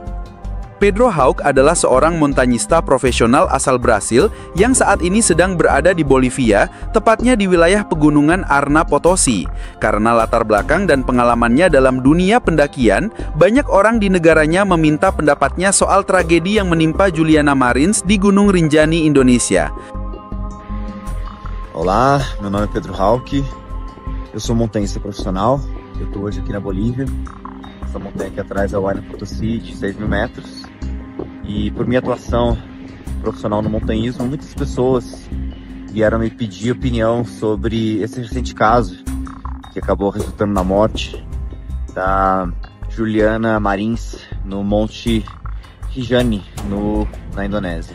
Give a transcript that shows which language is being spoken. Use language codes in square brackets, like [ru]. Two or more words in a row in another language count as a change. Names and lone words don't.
[id] Pedro Hauk adalah seorang montanyista profesional asal Brasil yang saat ini sedang berada di Bolivia, tepatnya di wilayah pegunungan Arna Potosi. Karena latar belakang dan pengalamannya dalam dunia pendakian, banyak orang di negaranya meminta pendapatnya soal tragedi yang menimpa Juliana Marins di Gunung Rinjani, Indonesia. [pt] Olá, meu nome é Pedro Hauk, eu sou montanhista profissional, eu estou hoje aqui na Bolívia. Essa montanha aqui atrás é o Arna Potosi, de 6.000 metros. E por minha atuação profissional no montanhismo, muitas pessoas vieram me pedir opinião sobre esse recente caso que acabou resultando na morte da Juliana Marins no Monte Rinjani, na Indonésia.